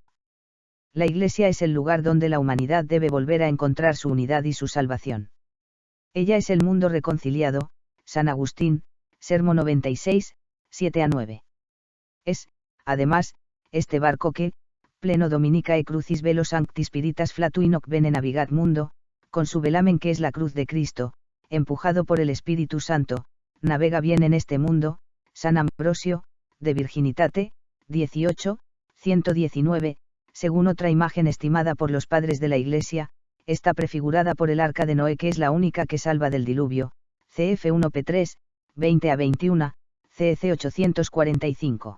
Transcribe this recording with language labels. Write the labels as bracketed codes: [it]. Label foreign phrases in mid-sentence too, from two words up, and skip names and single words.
[es] La iglesia es el lugar donde la humanidad debe volver a encontrar su unidad y su salvación. Ella es el mundo reconciliado, San Agustín, Sermo 96, 7-9. Es, además, este barco que, [la] pleno Dominicae Crucis velo sancti spiritas flatuit hoc bene navigat mundo, [es] con su velamen que es la cruz de Cristo, empujado por el Espíritu Santo, navega bien en este mundo, San Ambrosio, de Virginitate, 18, 119, según otra imagen estimada por los padres de la Iglesia, está prefigurada por el arca de Noé que es la única que salva del diluvio, cf 1p3, 20-21, cec 845.